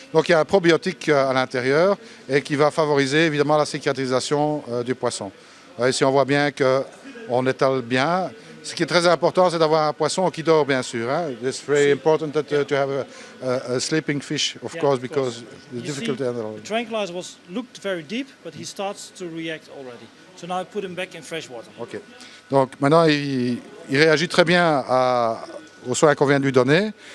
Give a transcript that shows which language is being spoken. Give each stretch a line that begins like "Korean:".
French: Donc il y a un probiotique à l'intérieur et qui va favoriser évidemment la cicatrisation du poisson. Ici on voit bien qu'on étale bien. Ce qui est très important, c'est d'avoir un poisson qui dort, bien sûr. Hein.
English: It's very important to have a sleeping fish, of course, because the difficulty. The tranquilizer looked very deep, but he starts to react already. So now I put him back in fresh water. Ok.
French: Donc maintenant, il réagit très bien aux soins qu'on vient de lui donner.